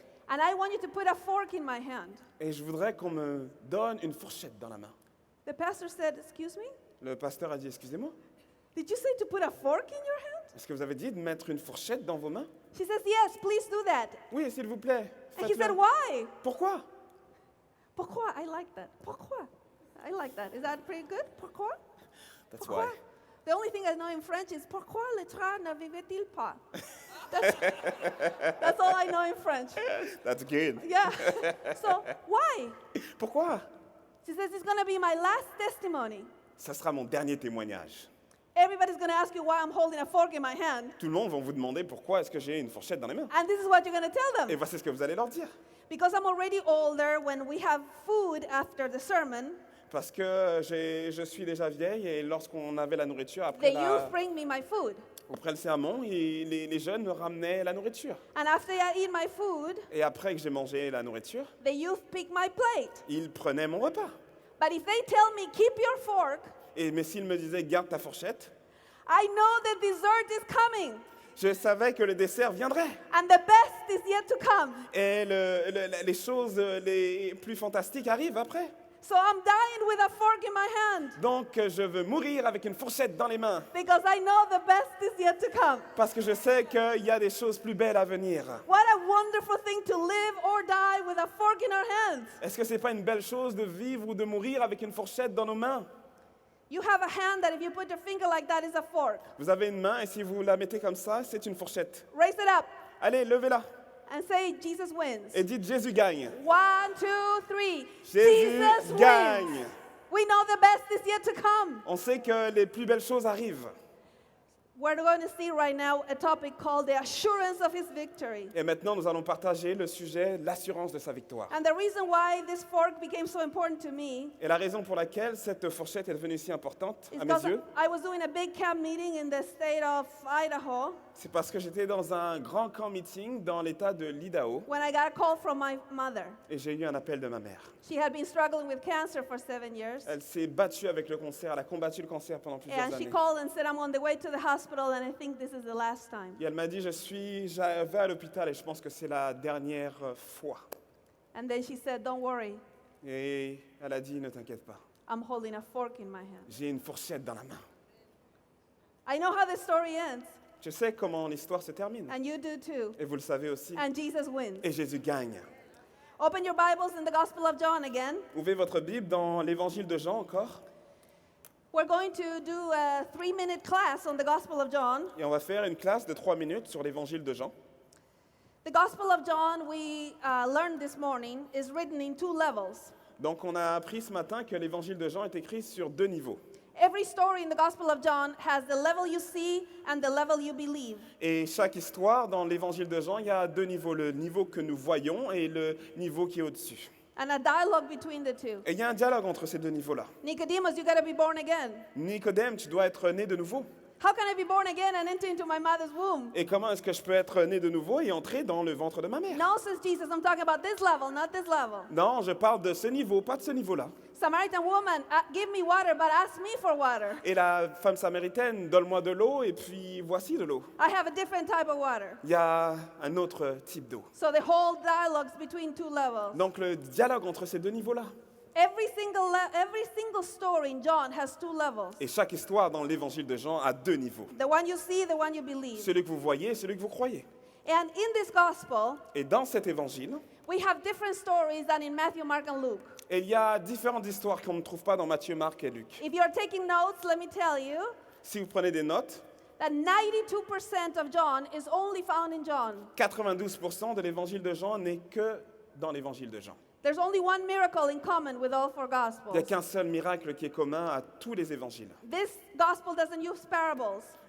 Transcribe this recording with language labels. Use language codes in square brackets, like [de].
[en] and I want you to put a fork in my hand. [fr] et je voudrais qu'on me donne une fourchette dans la main. [en] The pastor said, excuse me? [fr] Le pasteur a dit, excusez-moi, [en] Did you say to put a fork in your hand? [fr] est-ce que vous avez dit de mettre une fourchette dans vos mains? [en] She says, yes, please do that. [fr] Oui, s'il vous plaît. [en] And he said, [fr] faites-le. [en] why? [fr] Pourquoi? [en] Pourquoi? I like that. Pourquoi? I like that. Is that pretty good? Pourquoi? That's [fr] Pourquoi? [en] why. The only thing I know in French is [fr] pourquoi le train ne vivait-il pas? [en] That's all I know in French. That's good. Yeah. So why? [fr] Pourquoi? [en] She says it's going to be my last testimony. [fr] Ça sera mon dernier témoignage. [en] Everybody's going to ask you why I'm holding a fork in my hand. [fr] Tout le monde va vous demander pourquoi est-ce que j'ai une fourchette dans les mains. [en] And this is what you're going to tell [fr] Et [en] them. [fr] voici ce que vous allez leur dire. [en] Because I'm already older, when we have food after the sermon, [fr] Parce que je suis déjà vieille et lorsqu'on avait la nourriture [en] the [fr] après, [en] youth bring me my food. [fr] après le sermon, les jeunes me ramenaient la nourriture. [en] And after I eat my food, [fr] Et après que j'ai mangé la nourriture, [en] the youth pick my plate. [fr] ils prenaient mon repas. [en] But if they tell me, keep your fork, [fr] Mais s'ils me disaient garde ta fourchette, [en] I know the dessert is coming. [fr] je savais que le dessert viendrait. [en] And the best is yet to come. [fr] Et les choses les plus fantastiques arrivent après. [en] So I'm dying with a fork in my hand [fr] Donc je veux mourir avec une fourchette dans les mains. [en] because I know the best is yet to come. [fr] Parce que je sais qu'il y a des choses plus belles à venir. [en] What a wonderful thing to live or die with a fork in our hands. [fr] Est-ce que c'est pas une belle chose de vivre ou de mourir avec une fourchette dans nos mains? [en] You have a hand that if you put your finger like that is a fork. [fr] Vous avez une main et si vous la mettez comme ça, c'est une fourchette. [en] Raise it up. [fr] Allez, levez-la. [en] and say, Jesus wins. [fr] et dites Jésus gagne. [en] 1, 2, 3. [fr] Jésus [en] Jesus [fr] gagne. [en] wins. We know the best is yet to come. [fr] On sait que les plus belles choses arrivent. [en] We're going to see right now a topic called the assurance of his victory. [fr] Et maintenant, nous allons partager le sujet, l'assurance de sa victoire. [en] And the reason why this fork became so important to me [fr] Et la raison pour laquelle cette fourchette est devenue si importante [en] is [fr] à mes [en] because [fr] yeux, [en] I was doing a big camp meeting in the state of Idaho [fr] c'est parce que j'étais dans un grand camp meeting dans l'état de l'Idaho [en] when I got a call from my mother. [fr] et j'ai eu un appel de ma mère. [en] She had been struggling with cancer for 7 years. [fr] Elle s'est battue avec le cancer, elle a combattu le cancer pendant plusieurs [en] And she [fr] années. [en] called and said, I'm on the way to the hospital and I think this is the last time. [fr] Et elle m'a dit, je vais à l'hôpital et je pense que c'est la dernière fois. [en] And then she said, don't worry, [fr] Et elle a dit, ne t'inquiète pas, [en] I'm holding a fork in my hand. [fr] j'ai une fourchette dans la main. [en] I know how the story ends, [fr] Je sais comment l'histoire se termine. [en] and you do too. [fr] Et vous le savez aussi. [en] And Jesus wins. [fr] Et Jésus gagne. [en] Open your Bibles in the Gospel of John again. [fr] Ouvrez votre Bible dans l'évangile de Jean encore. [en] We're going to do a 3-minute class on the Gospel of John. [fr] Et on va faire une classe de 3 minutes sur l'évangile de Jean. [en] The Gospel of John, we learned this morning, is written in 2 levels. [fr] Donc on a appris ce matin que l'évangile de Jean est écrit sur 2 niveaux. [en] Every story in the Gospel of John has the level you see and the level you believe. [fr] Et chaque histoire dans l'évangile de Jean, il y a 2 niveaux, le niveau que nous voyons et le niveau qui est au-dessus. [en] And a dialogue between the two. [fr] Et il y a un dialogue entre ces 2 niveaux-là. [en] Nicodemus, you got to be born again. [fr] Nicodème, tu dois être né de nouveau. [en] How can I be born again and enter into my mother's womb? [fr] Et comment est-ce que je peux être né de nouveau et entrer dans le ventre de ma mère? [en] No, says Jesus, I'm talking about this level, not this level. [fr] Non, je parle de ce niveau, pas de ce niveau-là. [en] Samaritan woman, give me water, but ask me for water. [fr] Et la femme samaritaine, donne-moi de l'eau et puis voici de l'eau. [en] I have a different type of water. [fr] Il y a un autre type d'eau. [en] So the whole dialogue's between 2 levels. [fr] Donc le dialogue entre ces 2 niveaux-là. [en] Every single story in John has 2 levels. [fr] Et chaque histoire dans l'évangile de Jean a 2 niveaux. [en] The one you see, the one you believe. [fr] Celui que vous voyez et celui que vous croyez. [en] And in this gospel, [fr] Et dans cet évangile, [en] we have different stories than in Matthew, Mark, and Luke. [fr] il y a différentes histoires qu'on ne trouve pas dans Matthieu, Marc et Luc. [en] If you're taking notes, let me tell you [fr] Si vous prenez des notes, [en] that 92% of John is only found in John. [fr] 92% de l'évangile de Jean n'est que dans l'évangile de Jean. [en] There's only one miracle in common with all 4 [fr] Il n'y a [en] gospels. [fr] qu'un seul miracle qui est commun à tous les évangiles. [en] This gospel doesn't use parables.